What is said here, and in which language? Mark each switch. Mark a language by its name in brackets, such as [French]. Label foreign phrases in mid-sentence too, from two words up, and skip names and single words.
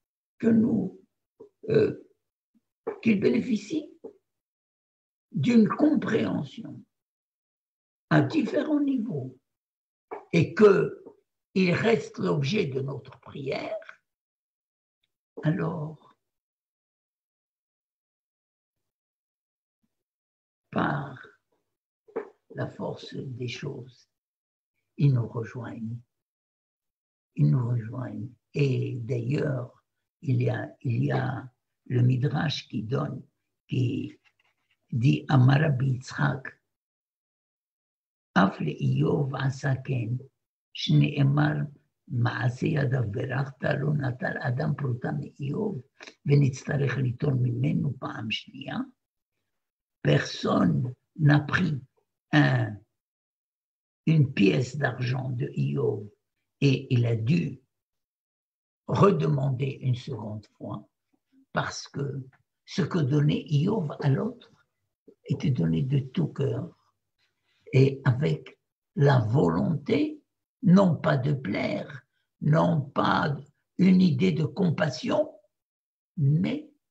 [French] qu'ils bénéficient d'une compréhension à différents niveaux et qu'ils restent l'objet de notre prière, alors, par la force des choses, ils nous rejoignent. Ils nous rejoignent. Et d'ailleurs, il y a le Midrash qui dit [Hebrew] אמר רבי יצחק, אף לאיוב עשה כן, שנאמר מעשה ידיו ברכת, לא נטל אדם פרוטה מאיוב, ונצטרך ליטול ממנו פעם שנייה. [French] Personne n'a pris une pièce d'argent de Iov et il a dû redemander une seconde fois parce que ce que donnait Iov à l'autre était donné de tout cœur et avec la volonté non pas de plaire, non pas une idée de compassion, mais